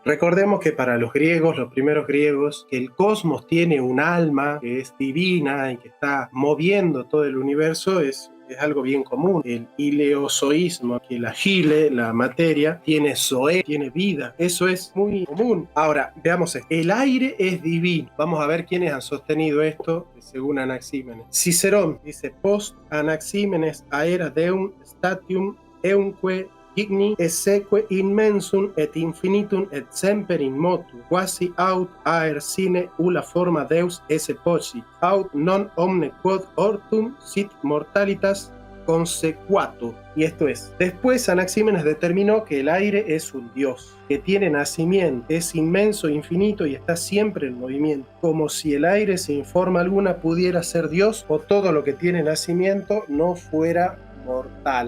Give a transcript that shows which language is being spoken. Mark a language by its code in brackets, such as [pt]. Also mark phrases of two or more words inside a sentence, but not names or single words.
[es] Recordemos que para los griegos, los primeros griegos, que el cosmos tiene un alma que es divina y que está moviendo todo el universo es algo bien común. El ileozoísmo, que la gile, la materia, tiene zoé, tiene vida. Eso es muy común. Ahora, veamos esto. El aire es divino. Vamos a ver quiénes han sostenido esto según Anaxímenes. Cicerón dice: [la] post Anaxímenes aera deum statium eunque igni esseque immensum et infinitum et semper in motu quasi aut aer sine ulla forma deus esse possit aut non omne quod ortum sit mortalitas consequatur. [es] Y esto es: después Anaxímenes determinó que el aire es un dios, que tiene nacimiento, es inmenso, infinito y está siempre en movimiento, como si el aire sin forma alguna pudiera ser Dios, o todo lo que tiene nacimiento no fuera mortal.